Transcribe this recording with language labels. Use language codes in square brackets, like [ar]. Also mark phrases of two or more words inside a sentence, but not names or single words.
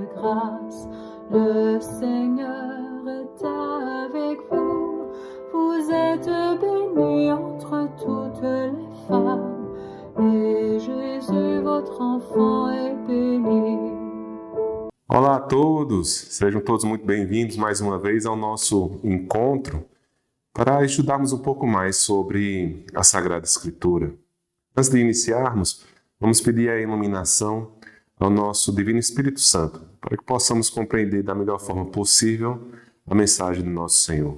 [fr] grâce. Le Seigneur est avec vous. Vous êtes bénie entre toutes les femmes, et Jésus, votre enfant, est béni. [pt] Olá a todos, sejam todos muito bem-vindos mais uma vez ao nosso encontro para estudarmos um pouco mais sobre a Sagrada Escritura. Antes de iniciarmos, vamos pedir a iluminação ao nosso Divino Espírito Santo, para que possamos compreender da melhor forma possível a mensagem do nosso Senhor.